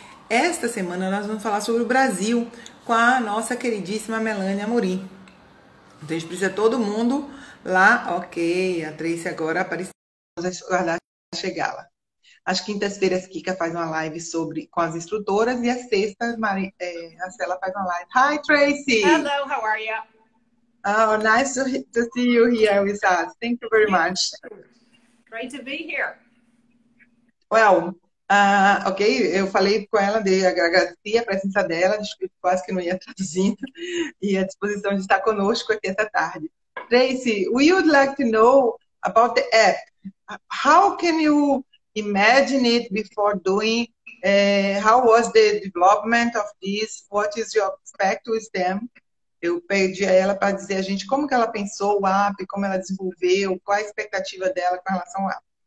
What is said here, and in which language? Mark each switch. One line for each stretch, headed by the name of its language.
Portuguese: Esta semana nós vamos falar sobre o Brasil com a nossa queridíssima Melanie Amorim. Então a gente precisa todo mundo lá. Ok, a Tracy agora apareceu. Vamos aguardar chegar lá. Às quintas-feiras, Kika faz uma live com as instrutoras e às sextas, a Cela faz uma live.
English: Hi, Tracy! Hello, how are you? Oh, nice to see you here with us. Thank you very much. Great to be here.
Portuguese: Well, ok, eu falei com ela, agradeci a presença dela, quase que não ia traduzindo, e a disposição de estar conosco aqui essa tarde.
English: Tracy, we would like to know about the app. How can you imagine it before doing? How was the development of this? What is your expect with them?
Portuguese: Eu pedi a ela para dizer a gente como que ela pensou o app, como ela desenvolveu, qual a expectativa dela com relação ao app.